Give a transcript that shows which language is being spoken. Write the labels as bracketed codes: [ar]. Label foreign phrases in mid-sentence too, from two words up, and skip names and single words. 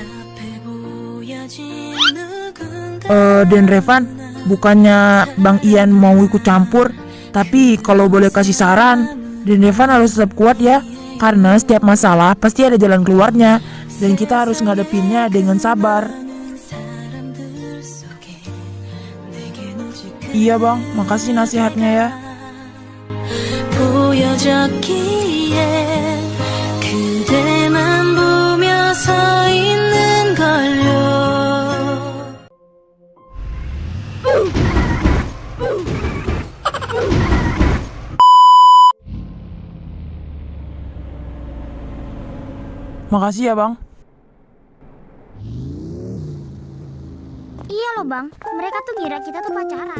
[id] Dan Revan, bukannya Bang Ian mau ikut campur, tapi kalau boleh kasih saran, Dan Revan harus tetap kuat ya, karena setiap masalah pasti ada jalan keluarnya, dan kita harus ngadepinnya dengan sabar. Iya bang, makasih nasihatnya ya. [ko] 보여졌기에 그대만 보며 서 있는 걸요. [id] Makasih ya bang. Iya loh bang, mereka tuh ngira kita tuh pacaran.